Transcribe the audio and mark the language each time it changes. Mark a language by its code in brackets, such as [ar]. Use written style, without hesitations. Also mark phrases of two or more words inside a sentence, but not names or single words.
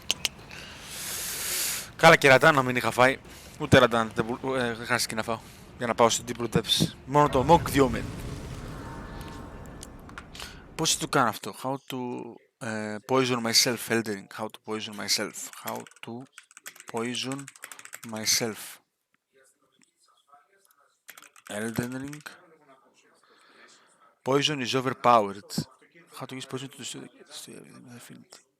[el] Καλά και ραντάν να μην είχα φάει. Ούτε ραντάν δεν χρειάστηκε να φάω. Για να πάω στην Deep Depths. Μόνο το Monk 2 μένει. Πώς το κάνω αυτό? [en] How to poison myself, Eldering. How to poison myself. How to poison myself. Elden Ring. Poison is overpowered. How to use poison to destroy the affinity.